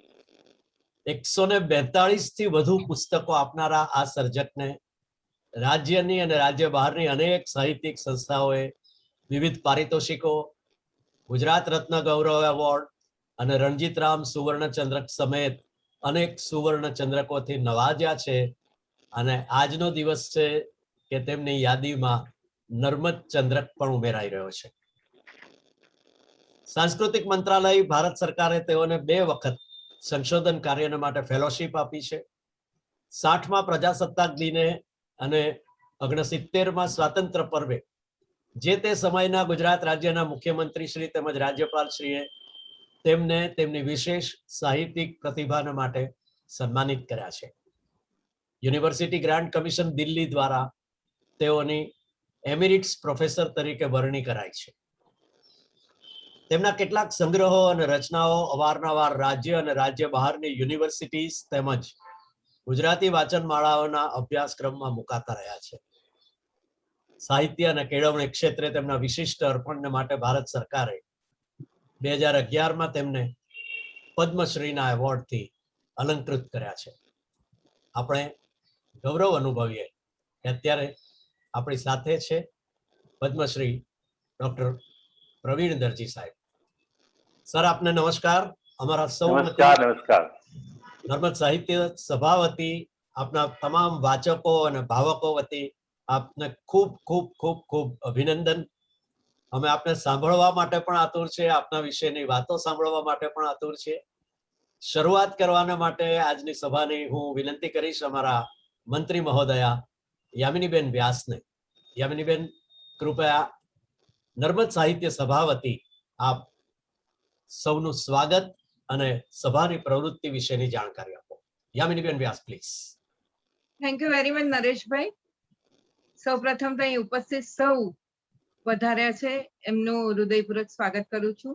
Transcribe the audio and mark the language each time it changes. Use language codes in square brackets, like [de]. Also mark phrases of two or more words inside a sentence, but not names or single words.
[gu] 142 થી વધુ પુસ્તકો આપનારા આ સર્જકને રાજ્યની અને રાજ્ય બહારની અનેક સાહિત્યિક સંસ્થાઓએ વિવિધ પારિતોષિકો, ગુજરાત રત્ન ગૌરવ એવોર્ડ અને રણજીતરામ સુવર્ણચંદ્રક સમેત અનેક સુવર્ણચંદ્રકોથી નવાજ્યા છે। અને આજનો દિવસ છે કે તેમની યાદીમાં નર્મદ ચંદ્રક પણ ઉમેરાઈ રહ્યો છે। સાંસ્કૃતિક મંત્રાલય ભારત સરકારે તેઓને 2 વખત સંશોધન કાર્ય માટે ફેલોશિપ આપી છે। 60મા પ્રજાસત્તાક દિને અને 69મા સ્વાતંત્ર્ય પર્વે જે તે સમયના ગુજરાત રાજ્યના મુખ્યમંત્રી શ્રી તેમજ રાજ્યપાલ શ્રીએ તેમને તેમની વિશેષ સાહિત્યિક પ્રતિભાને માટે સન્માનિત કર્યા છે। યુનિવર્સિટી ગ્રાન્ટ કમિશન દિલ્હી દ્વારા તેઓની એમિરિટ્સ પ્રોફેસર તરીકે વરણી કરાઈ છે। તેમના કેટલાક સંગ્રહો અને રચનાઓ અવારનવાર રાજ્ય અને રાજ્ય બહારની યુનિવર્સિટીઝ તેમજ ગુજરાતી વાચનમાળાઓના અભ્યાસક્રમમાં મુકાતા રહ્યા છે। સાહિત્ય અને કેળવણી ક્ષેત્રે તેમના વિશિષ્ટ અર્પણને માટે ભારત સરકારે 2011માં તેમને પદ્મશ્રીના એવોર્ડથી અલંકૃત કર્યા છે। આપણે ગૌરવ અનુભવીએ કે અત્યારે આપણી સાથે છે પદ્મશ્રી ડોક્ટર પ્રવીણ દરજી સાહેબ। સર આપને નમસ્કાર। હમારા સૌ नमस्कार નર્મદ સાહિત્ય સભા વતી આપના તમામ વાચકો ઔર ભાવકો વતી આપને ખૂબ ખૂબ ખૂબ ખૂબ અભિનંદન। હમેં આપને સાંભળવા માટે પણ આતુર છે, આપના વિષયની વાતો સાંભળવા માટે પણ આતુર છે। શરૂઆત કરવાના માટે આજની સભાની હું વિનંતી કરીશ અમારા મંત્રી મહોદયા યામિનીબેન વ્યાસને। યામિનીબેન કૃપયા નર્મદ સાહિત્ય સભા વતી આપ સૌનું સ્વાગત અને સભાની પ્રવૃત્તિ વિશેની જાણકારી આપો। યામિનીબેન વ્યાસ પ્લીઝ। [en] Thank you very much નરેશભાઈ। [gu] સૌપ્રથમ તો અહીં ઉપસ્થિત સૌ વધાર્યા છે એમનું હૃદયપૂર્વક સ્વાગત કરું છું।